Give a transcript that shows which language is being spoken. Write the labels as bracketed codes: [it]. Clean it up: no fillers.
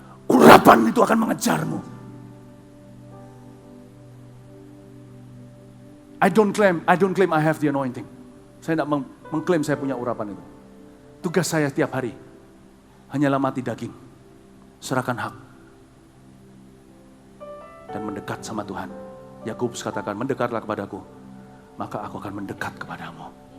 [id] Urapan itu akan mengejarmu. [en] I don't claim I have the anointing. [id] Saya tidak mengklaim saya punya urapan itu. Tugas saya tiap hari hanyalah mati daging, serahkan hak, dan mendekat sama Tuhan. Yakobus katakan, mendekatlah kepadaku, maka aku akan mendekat kepadamu.